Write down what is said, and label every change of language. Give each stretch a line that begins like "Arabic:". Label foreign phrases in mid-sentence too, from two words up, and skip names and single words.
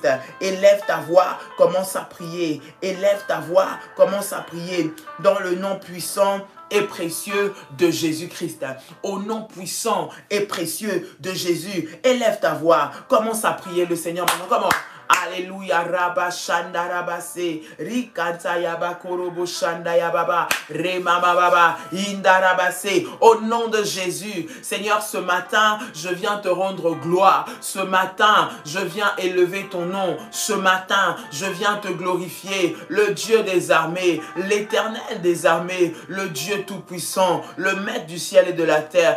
French: Élève ta voix, commence à prier. Élève ta voix, commence à prier. Dans le nom puissant et précieux de Jésus-Christ. Au nom puissant et précieux de Jésus, élève ta voix, commence à prier le Seigneur maintenant. Comment? Alléluia, Rabba Shanda Rabase, Rikanta Yaba Korobo Shanda Yababa, Remama Baba, Inda Rabase. Au nom de Jésus, Seigneur, ce matin, je viens te rendre gloire. Ce matin, je viens élever ton nom. Ce matin, je viens te glorifier. Le Dieu des armées, l'Éternel des armées, le Dieu tout-puissant, le Maître du ciel et de la terre.